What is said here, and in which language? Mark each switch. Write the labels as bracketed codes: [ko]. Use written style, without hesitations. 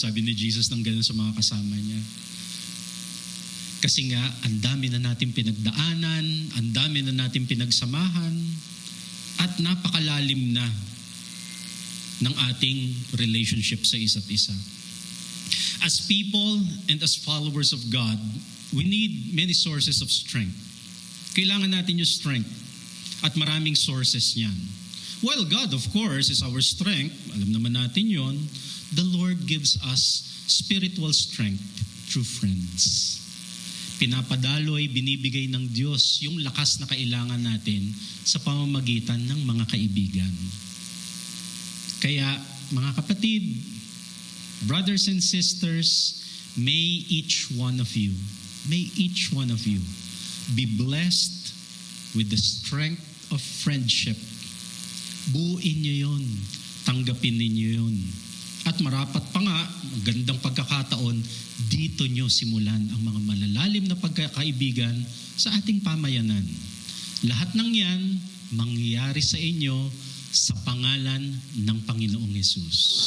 [tl] Sabi ni Jesus ng gano'n sa mga kasama niya. Kasi nga, ang dami na natin pinagdaanan, ang dami na natin pinagsamahan, at napakalalim na ng ating relationship sa isa't isa. [en] As people and as followers of God, we need many sources of strength. [tl] Kailangan natin yung strength at maraming sources niyan. [en] While God, of course, is our strength, alam naman natin yon, the Lord gives us spiritual strength through friends. [tl] Pinapadaloy, binibigay ng Diyos yung lakas na kailangan natin sa pamamagitan ng mga kaibigan. Kaya, mga kapatid, brothers and sisters, [en] may each one of you be blessed with the strength of friendship. [tl] Buuin niyo yun. Tanggapin ninyo yun. At marapat pa nga, magandang pagkakataon, dito nyo simulan ang mga malalalim na pagkakaibigan sa ating pamayanan. Lahat ng yan, mangyayari sa inyo sa pangalan ng Panginoong Hesus.